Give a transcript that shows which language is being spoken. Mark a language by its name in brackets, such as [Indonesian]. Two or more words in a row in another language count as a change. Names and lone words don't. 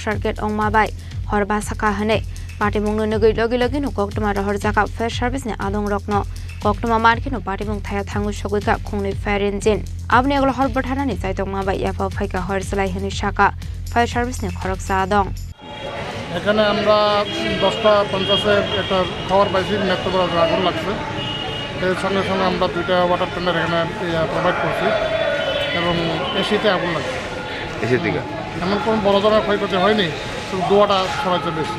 [Kok Borok] circuit ongma bai horba saka hane party mungno nogoi logi no koktoma rohor jaka [English] fire service [Kok Borok] ne adong rokno koktoma marki no party mung thaya thangu sogoi ka khungni [English] fire engine [Kok Borok] abni aglo horba thana ni chai tongma bai yafa phaika hor salai hini shaka [English] fire service [Kok Borok] ne khorok sa adong [Bangla] এখানে আমরা 10:50 একটা খবর পাইছি মেট্রো বাজার আগুন লাগছে। এর সঙ্গে সঙ্গে আমরা 2টা [English] water tanker [Bangla] এখানে প্রোভাইড করছি এবং এসিতে আগুন লাগছে। এসি থেকে এমন কোনো বড় ধরনের ক্ষয়ক্ষতি হয়নি, শুধু ধোঁয়াটা ছড়াইছে বেশি।